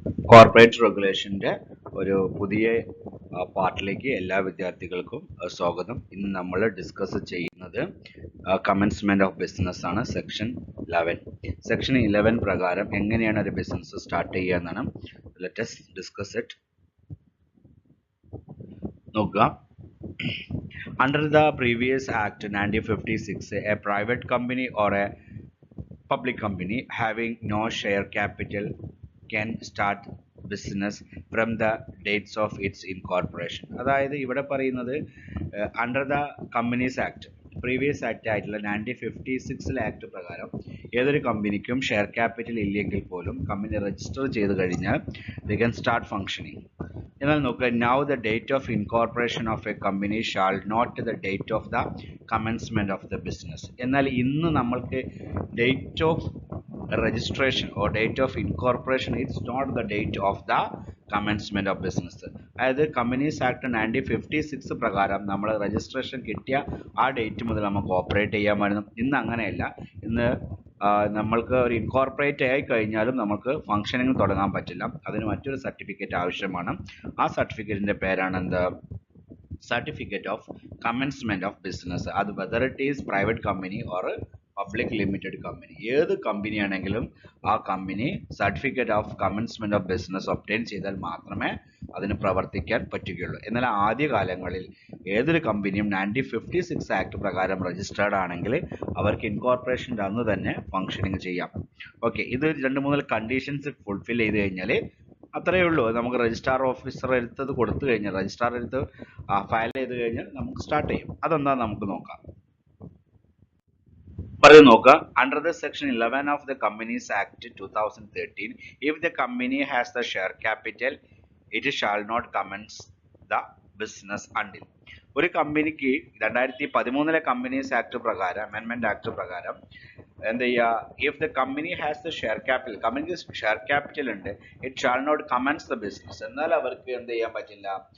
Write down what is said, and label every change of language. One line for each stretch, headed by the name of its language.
Malayalam: Corporate റെഗുലേഷൻ്റെ ഒരു പുതിയ പാർട്ടിലേക്ക് എല്ലാ വിദ്യാർത്ഥികൾക്കും സ്വാഗതം. ഇന്ന് നമ്മൾ ഡിസ്കസ് ചെയ്യുന്നത് കമൻസ്മെന്റ് ഓഫ് ബിസിനസ് ആണ്. സെക്ഷൻ 11 പ്രകാരം എങ്ങനെയാണ് ഒരു ബിസിനസ് സ്റ്റാർട്ട് ചെയ്യുക എന്നാണ്.
English: Let us discuss it.
Malayalam: നോക്കുക.
English: Under the previous Act 1956, a private company or a public company having no share capital can start business from the dates of its incorporation.
Malayalam: അതായത് ഇവിടെ പറയുന്നത് under the companies act, previous act ആയിട്ടുള്ള 1956 act പ്രകാരം ഏതൊരു കമ്പനിക്കും share capital ഇല്ലെങ്കിൽ പോലും company register ചെയ്ത് കഴിഞ്ഞാൽ
English: They can start functioning.
Malayalam: എന്നാൽ നോക്കുക,
English: Now the date of incorporation of a company shall not the date of the commencement of the business.
Malayalam: എന്നാൽ ഇന്ന് നമ്മൾക്ക്
English: Date of registration or date of incorporation, it's not the date of the commencement of business.
Malayalam: അതായത് companies act 1956 പ്രകാരം നമ്മൾ registration കിട്ടിയ ആ date മുതൽ നമുക്ക് ഓപ്പറേറ്റ് ചെയ്യാമായിരുന്നു. ഇന്ന് അങ്ങനെയല്ല. ഇന്ന് നമ്മൾക്ക് ഒരു ഇൻകോർപ്പറേറ്റ് ആയി കഴിഞ്ഞാലും നമുക്ക് ഫംഗ്ഷനിങ് തുടങ്ങാൻ പറ്റില്ല. അതിന് മറ്റൊരു സർട്ടിഫിക്കറ്റ് ആവശ്യമാണ്. ആ സർട്ടിഫിക്കറ്റിന്റെ പേരാണ് എന്ത്? Certificate of commencement of business. അത്
English: whether it is private company or public limited company,
Malayalam: ഏത് കമ്പനി ആണെങ്കിലും ആ company certificate of commencement of business obtain ചെയ്താൽ മാത്രമേ അതിന് പ്രവർത്തിക്കാൻ പറ്റുകയുള്ളൂ. എന്നാൽ ആദ്യ കാലങ്ങളിൽ ഏതൊരു കമ്പനിയും 1956 ആക്ട് പ്രകാരം രജിസ്റ്റേർഡ് ആണെങ്കിൽ അവർക്ക് ഇൻകോർപ്പറേഷൻ്റെ അന്ന് തന്നെ ഫംഗ്ഷനിങ് ചെയ്യാം. ഓക്കെ, ഇത് 2-3 കണ്ടീഷൻസ് ഫുൾഫിൽ ചെയ്ത് കഴിഞ്ഞാൽ അത്രയേ ഉള്ളൂ. നമുക്ക് രജിസ്ട്രാർ ഓഫീസർ എടുത്തത് കൊടുത്തു കഴിഞ്ഞാൽ, രജിസ്ട്രാർ എടുത്ത് ഫയൽ ചെയ്ത് കഴിഞ്ഞാൽ നമുക്ക് സ്റ്റാർട്ട് ചെയ്യും. അതെന്താ നമുക്ക് നോക്കാം. നോക്കുക.
English: Under the section 11 of the Companies Act 2013, if the company has the share capital, it shall not commence the business until.
Malayalam: ഒരു കമ്പനിക്ക് 2013 കമ്പനീസ് ആക്ട് പ്രകാരം, അമെൻമെന്റ് ആക്ട് പ്രകാരം എന്ത് ചെയ്യുക?
English: if the company has the share capital,
Malayalam: കമ്പനിക്ക് share capital ഉണ്ട്,
English: It shall not commence the business.
Malayalam: എന്നാൽ അവർക്ക് എന്ത് ചെയ്യാൻ പറ്റില്ല?